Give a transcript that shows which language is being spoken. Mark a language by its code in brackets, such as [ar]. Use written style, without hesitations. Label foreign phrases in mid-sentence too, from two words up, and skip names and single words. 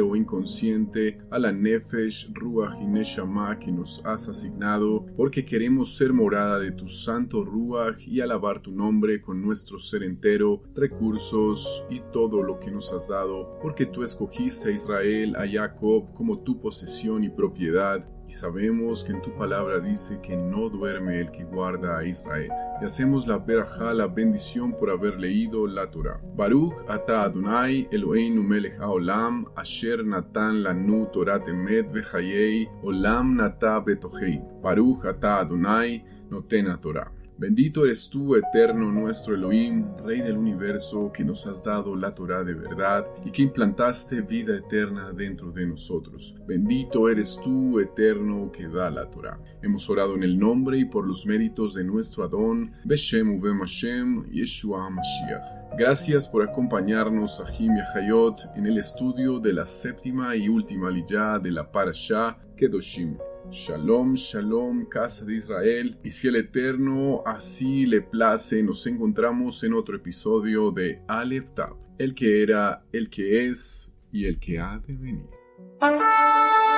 [es] o inconsciente a la Nefesh, Ruach y Neshama que nos has asignado, porque queremos ser morada de tus santo Ruach y alabar tu nombre con nuestro ser entero, recursos y todo lo que nos has dado, porque tú escogiste a Israel, a Jacob, como tu posesión y propiedad, y sabemos que en tu palabra dice que no duerme el que guarda a Israel. Y hacemos la berajá, la bendición por haber leído la Torah. [he] ברוך אתה אדוני אלוהינו מלך העולם, אשר נתן לנו תורת אמת וחיי, עולם נטע בתוכנו. ברוך אתה אדוני נותן התורה. [es] Bendito eres tú, eterno nuestro Elohim, Rey del universo, que nos has dado la Torah de verdad y que implantaste vida eterna dentro de nosotros. Bendito eres tú, eterno, que da la Torah. Hemos orado en el nombre y por los méritos de nuestro Adón, [he] בשם ובם השם, ישוע המשיח. [es] Gracias por acompañarnos, Ahim y Ahayot, en el estudio de la séptima y última aliyá de la Parashá Kedoshim. [he] שלום, שלום, [es] casa de Israel, y si el Eterno así le place, nos encontramos en otro episodio de Aleph Tav, el que era, el que es y el que ha de venir.